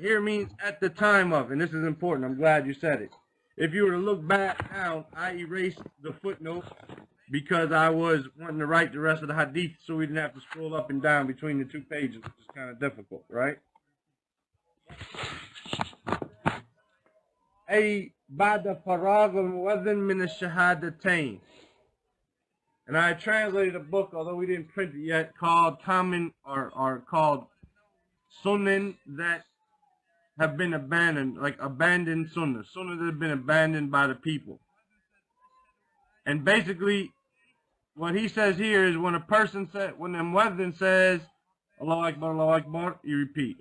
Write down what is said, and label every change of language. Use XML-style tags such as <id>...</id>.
<en>Here means at the time of, and this is important. I'm glad you said it. If you were to look back down, I erased the footnote because I was wanting to write the rest of the hadith so we didn't have to scroll up and down between the two pages, which is kind of difficult, right?</en> <ar>أي بعد فراغ المؤذن من الشهادتين.</ar> <en>And I translated a book, although we didn't print it yet, called Common or called Sunnah that have been abandoned, like abandoned Sunnah. Sunnah that have been abandoned by the people. And basically, what he says here is when a person says, when the muezzin says, Allahu Akbar, you repeat.</en>